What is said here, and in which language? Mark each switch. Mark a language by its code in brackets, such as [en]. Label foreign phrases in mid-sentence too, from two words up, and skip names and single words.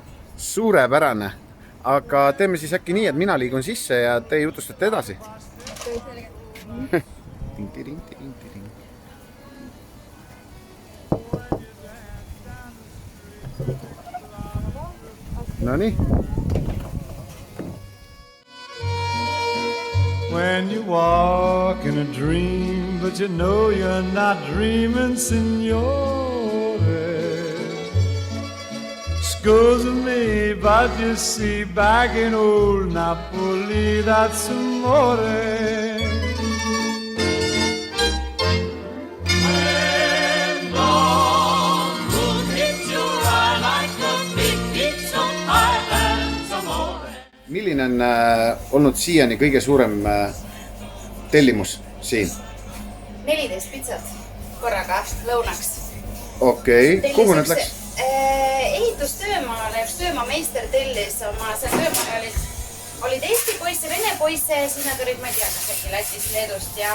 [et] Suurepärane. Aga teeme siis äkki nii, et mina liigun sisse ja te jutustate edasi. No nii. [en] When you walk in a dream, but you know you're not dreaming, signore. Excuse me, but you see, back in old Napoli, that's amore. When dawn moon hits your eye like a big pizza islands, amore. [et] Milline on olnud siiani kõige suurem tellimus siin? 14 pizzat korraga lõunaks. Okei, kuhu need läks? Ehitustöömaale, üks töömaameister tellis oma, see töömaale olid Eesti poisse, Vene poisse ja siis nad olid, ma ei tea, kas äkki Lätist, Leedust ja